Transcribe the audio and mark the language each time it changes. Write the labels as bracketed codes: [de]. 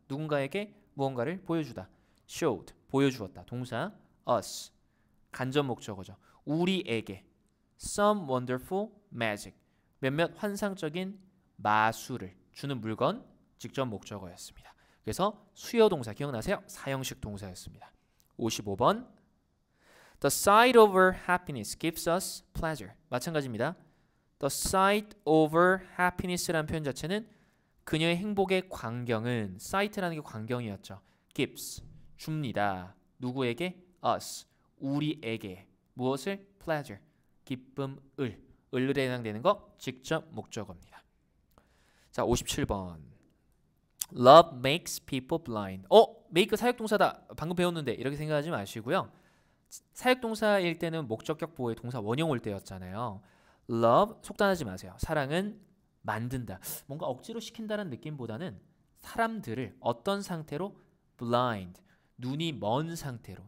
[ko] 누군가에게 무언가를 보여주다. showed. 보여주었다. 동사 us. 간접 목적어죠. [en] 우리에게 some wonderful magic. [ko] 몇몇 환상적인 마술을 주는 물건 직접 목적어였습니다. 그래서 수요 동사 기억나세요? 사형식 동사였습니다. 55번. [en] The sight of her happiness gives us pleasure. [ko] 마찬가지입니다. [en] The sight of her happiness [ko] 라는 표현 자체는 그녀의 행복의 광경은 sight라는 게 광경이었죠. gives 줍니다. 누구에게? us 우리에게. 무엇을? pleasure 기쁨을. 을에 해당되는 거 직접 목적어입니다. 자, 57번. [en] Love makes people blind. [ko] make 사역동사다. 방금 배웠는데 이렇게 생각하지 마시고요. 사역동사일 때는 목적격 보호의 동사 원형 올 때였잖아요. Love 속단하지 마세요. 사랑은 만든다. 뭔가 억지로 시킨다는 느낌보다는 사람들을 어떤 상태로? blind. 눈이 먼 상태로.